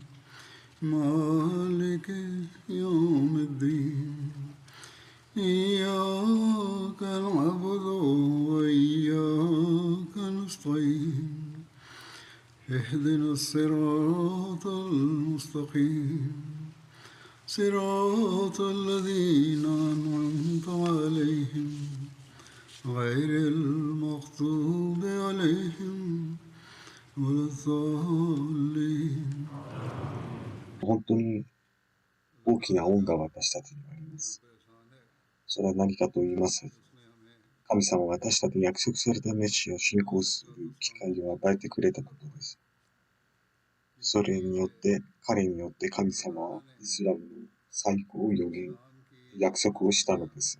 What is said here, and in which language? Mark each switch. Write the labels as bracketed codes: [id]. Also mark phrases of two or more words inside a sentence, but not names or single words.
[ar] مالك يوم الدين إياك نعبد وإياك نستعين اهدنا الصراط المستقيم صراط الذين أنعمت عليهم غير المغضوب عليهم ولا الضالين。 [ja] 本当に大きな恩が私たちにあります。それは何かと言います。神様は私たちに約束されたメシアを信仰する機会を与えてくれたことです。それによって、彼によって神様はイスラムの最高を予言、約束をしたのです。